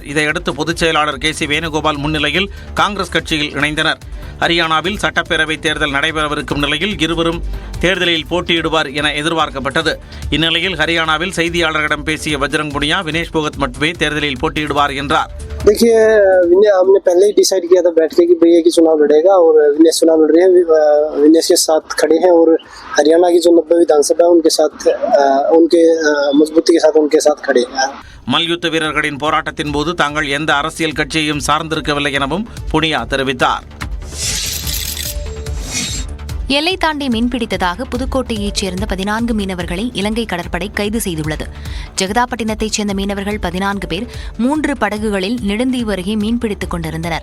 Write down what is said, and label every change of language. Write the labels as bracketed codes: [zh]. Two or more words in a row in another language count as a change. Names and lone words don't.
[ta] இதையடுத்து பொதுச் செயலாளர் கே சி வேணுகோபால் முன்னிலையில் காங்கிரஸ் கட்சியில் இணைந்தனர். ஹரியானாவில் சட்டப்பேரவைத் தேர்தல் நடைபெறவிருக்கும் நிலையில் இருவரும் தேர்தலில் போட்டியிடுவார் என எதிர்பார்க்கப்பட்டது. இந்நிலையில் ஹரியானாவில் செய்தியாளர்களிடம் பேசிய பஜ்ரங் புனியா, வினேஷ் போகத் மட்டுமே தேர்தலில் போட்டியிடுவார் என்றார். [hi] देखिए, हमने पहले ही डिसाइड किया था बैठ के कि भैया की चुनाव लड़ेगा और विनेश चुनाव लड़ रहे हैं, विनेश के साथ खड़े हैं और हरियाणा की जो 90 विधानसभा है उनके साथ उनके मजबूती के साथ उनके साथ खड़े हैं. [ta] மல்யுத்த வீரர்களின் போராட்டத்தின் போது தாங்கள் எந்த அரசியல் கட்சியையும் சார்ந்திருக்கவில்லை எனவும் புனியா தெரிவித்தார். எல்லை தாண்டி மீன்பிடித்ததாக புதுக்கோட்டையைச் சேர்ந்த 14 மீனவர்களை இலங்கை கடற்படை கைது செய்துள்ளது. ஜெகதாப்பட்டினத்தைச் சேர்ந்த மீனவர்கள் 14 பேர் 3 படகுகளில் நெடுந்தீவு அருகே மீன்பிடித்துக் கொண்டிருந்தனர்.